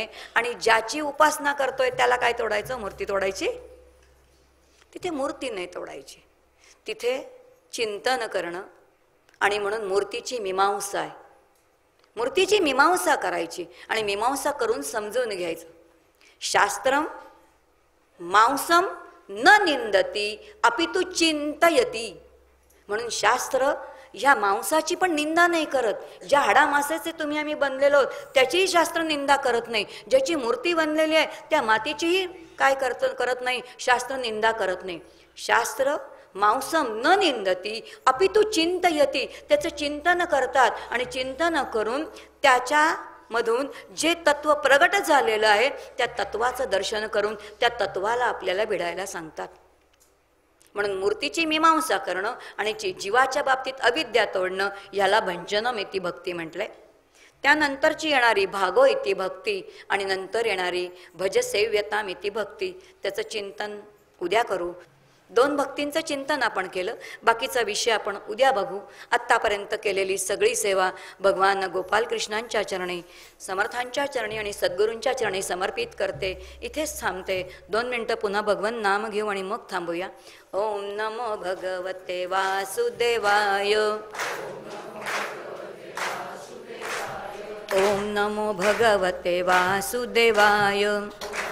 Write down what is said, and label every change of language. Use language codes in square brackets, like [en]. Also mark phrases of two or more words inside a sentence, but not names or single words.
[mr] आणि ज्याची उपासना करतोय त्याला काय तोडायचं? मूर्ती तोडायची. तिथे मूर्ती नाही तोडायची, तिथे चिंतन करणं. आणि म्हणून मूर्तीची मीमांसा आहे. मूर्तीची मीमांसा करायची आणि मीमांसा करून समजून घ्यायचं. [sa] शास्त्रम मांसम न निंदती अपितु चिंतयती. [mr] म्हणून शास्त्र ह्या मांसाची पण निंदा नाही करत. ज्या हाडामासाचे तुम्ही आम्ही बनलेलो आहोत त्याचीही शास्त्र निंदा करत नाही. ज्याची मूर्ती बनलेली आहे त्या मातीचीही काय करत नाही, शास्त्र निंदा करत नाही. [sa] शास्त्र मांसम न निंदती अपितु चिंतयती. [mr] त्याचं चिंतन करतात आणि चिंतन करून त्याच्यामधून जे तत्व प्रगट झालेलं आहे त्या तत्वाचं दर्शन करून त्या तत्वाला आपल्याला भिडायला सांगतात. म्हणून मूर्तीची मीमांसा करणं आणि जीवाच्या बाबतीत अविद्या तोडणं याला [sa] भंजनम इति भक्ती [mr] म्हटलंय. त्यानंतरची येणारी [sa] भागो इति भक्ती [mr] आणि नंतर येणारी [sa] भज सेव्यताम इति भक्ती. [mr] त्याचं चिंतन उद्या करू. 2 भक्तींचं चिंतन आपण केलं. बाकीचा विषय आपण उद्या बघू. आत्तापर्यंत केलेली सगळी सेवा भगवान गोपालकृष्णांच्या चरणी, समर्थांच्या चरणी आणि सद्गुरूंच्या चरणी समर्पित करते. इथेच थांबते. 2 मिनटं पुन्हा भगवन नाम घेऊ आणि मग थांबूया. [sa] ओम नमो भगवते वासुदेवाय. ओम नमो भगवते वासुदेवाय.